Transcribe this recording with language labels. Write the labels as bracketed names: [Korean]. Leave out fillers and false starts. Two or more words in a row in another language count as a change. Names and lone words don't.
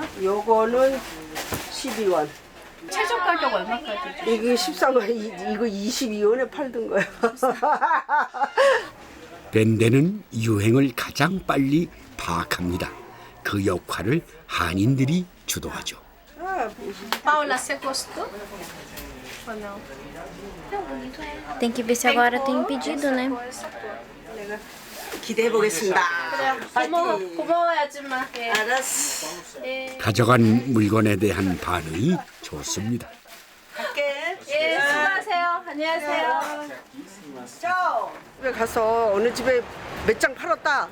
[Korean] 요거는 12원. 최저 가격 얼마까지? 이게 13원, 이거 22원에 팔던 거예요. 벤데는 유행을 가장 빨리 파악합니다. 그 역할을 한인들이 주도하죠. [Portuguese] Paula, você gostou? Ou não? Tem que ver se agora tem pedido, né? [Korean] 기대해 보겠습니다. 고마워요, 아줌마. 알았어. 가져간 물건에 대한 반응이 좋습니다. 갈게. 예, 수고하세요. 안녕하세요. 집에 가서 어느 집에 몇 장 팔았다.